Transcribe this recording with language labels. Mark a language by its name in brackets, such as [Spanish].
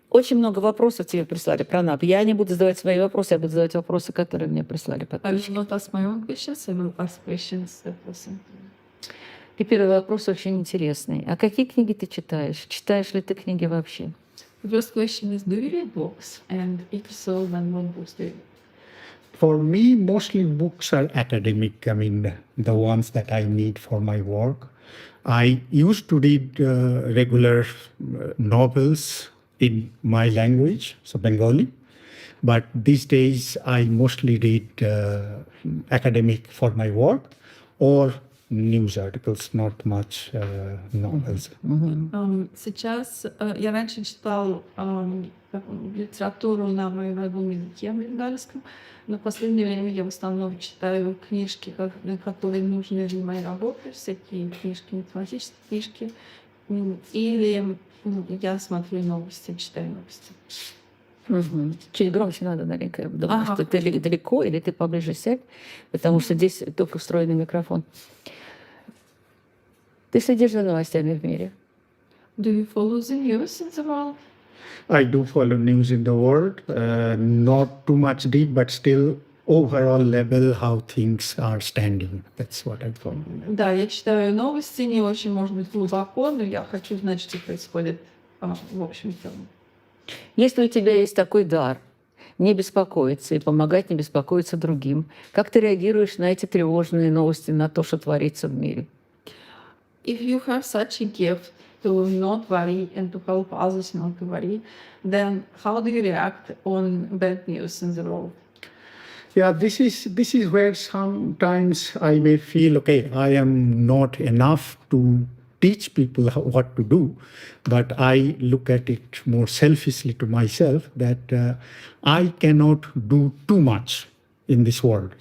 [Russian] Очень много вопросов тебе прислали про НАП. Я не буду задавать свои вопросы, я буду задавать вопросы, которые мне прислали [English] I [Russian] подписчики. [English] will not ask my own questions. I will ask questions that was sent to me. [Russian] И первый вопрос очень интересный. А какие книги ты читаешь? Читаешь ли ты книги вообще? [English] The first question is, do you read books? And if so, then what books do you read? For me, mostly books are academic. I mean, the ones that I need for my work. I used to read regular novels in my language, so Bengali. But these days, I mostly read academic for my work or news articles, not much novels. [Russian] Сейчас я раньше читал литературу на моем родном языке, бенгальском, но в последнее время я в основном читаю книжки, которые нужны для моей работы, всякие книжки, математические книжки, или я смотрю новости, читаю новости. Угу. Чуть громче надо, Наленька. Я думаю, Ага. что ты далеко или ты поближе сядь, потому что здесь только встроенный микрофон. Ты следишь за новостями в мире? [English] Do you follow the news in the world? I do follow news in the world, not too much deep, but still overall level how things are standing. That's what I follow. [Russian] Да, я читаю новости, не очень, может быть, глубоко, но я хочу знать, что происходит в общем и целом. Если у тебя есть такой дар, не беспокоиться и помогать не беспокоиться другим, как ты реагируешь на эти тревожные новости, на то, что творится в мире? [English] If you have such a gift to not worry and to help others not to worry, then how do you react on bad news in the world? Yeah, this is where sometimes I may feel, okay, I am not enough to teach people what to do, but I look at it more selfishly to myself that I cannot do too much in this world.